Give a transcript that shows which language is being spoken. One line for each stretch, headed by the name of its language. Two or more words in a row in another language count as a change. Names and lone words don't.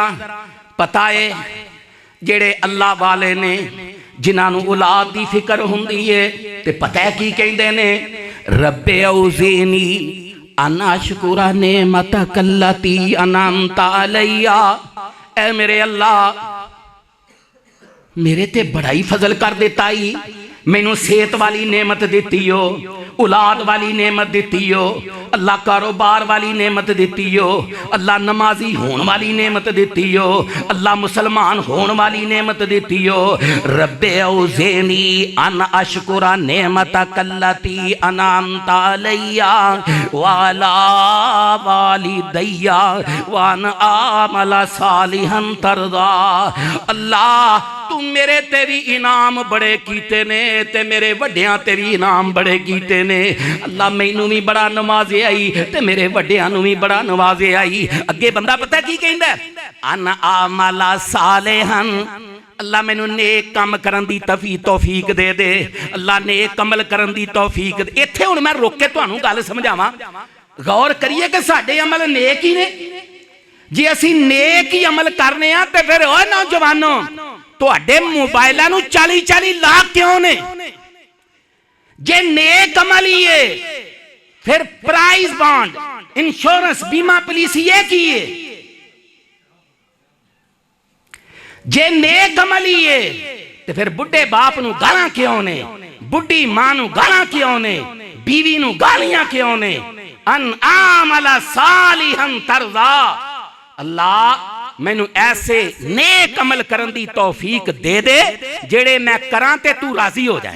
Punjabi: پتا ہے جیہڑے اللہ والے نے جنہاں نے اولاد کی فکر ہوندی ہے تے پتا ہے کی کہندے نے?
Arabic: رب أوزعني أن أشكر نعمتك التي أنعمت علي.
Punjabi: اے میرے اللہ میرے تے بڑا ہی فضل کر دیتا ہی، مینوں صحت والی نعمت دتی ہو، اولاد والی نعمت دتی ہو، اللہ کاروبار والی نعمت دتی ہو، اللہ نمازی ہون والی نعمت دتی ہو، اللہ مسلمان ہون والی نعمت دتی ہو.
Arabic: رب أوزعني أن أشكر نعمتك التي أنعمت علي وعلى والدي وأن أعمل صالحا ترضاه.
Punjabi: اللہ تو میرے تے وی انعام بڑے کیتے نے تے میرے وڈیاں تے وی انعام بڑے کیتے نے. اللہ مینوں وی بڑا نوازے آئی تے میرے وڈیاں نوں وی بڑا نوازے آئی. اگے بندہ پتا کی کہندا?
Arabic: أن أعمل صالحا.
Punjabi: اللہ مینوں نیک کم کرن دی توفیق دے دے. اللہ نیک عمل کرن دی توفیق دے۔ ایتھے ہن میں روک کے تہانوں گل سمجھاواں. غور کریے کہ ساڈے عمل نیک ہی نے۔ جے اسیں نیک ہی عمل کرنے آں تے فیر او نوجواناں تہاڈے موبائلاں نوں 40-40 لکھ کیوں نے? جے نیک عمل ہی ہے فیر
English: prize bond,
Punjabi: ، انشورنس، بیمہ پالیسی ایہ کی ہے? جے نیک عمل ہی ہے تو فیر بڈھے باپ نوں گالاں کیوں نے? بڈھی ماں نوں گالاں کیوں نے؟ بیوی نوں گالیاں کیوں نے?
Arabic: أن أعمل صالحا ترضاه.
Punjabi: اللہ مینوں ایسے نیک عمل کرن دی توفیق دے دے جیہڑے میں کراں تے تو راضی ہو جائے.